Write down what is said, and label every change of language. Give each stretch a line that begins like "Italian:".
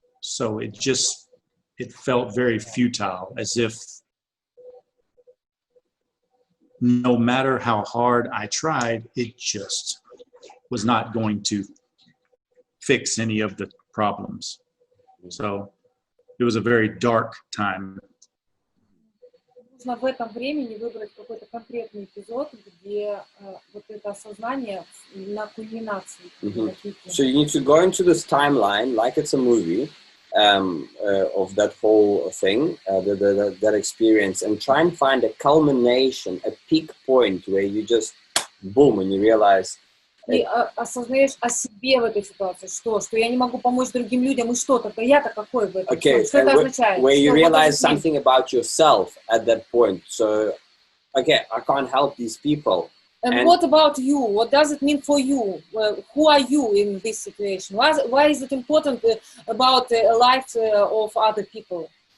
English: So it felt very futile, as if no matter how hard I tried, it just was not going to fix any of the problems. So it was a very dark time.
Russian: Нужно в этом времени выбрать какой-то конкретный эпизод, где вот это осознание на кульминации.
English: So you need to go into this timeline like it's a movie of that whole thing, that experience, and try and find a culmination, a peak point where you just boom and you realize.
Russian: И осознаешь о себе в этой ситуации, что я не могу помочь другим людям, и что только я-то какой в этом.
English: Okay,
Russian: что это означает?
English: Where you realize something about yourself at that point. So, okay, I can't help these people. And what about you? What does it mean for you? Who are you in this situation? Why is it important about the life of other people?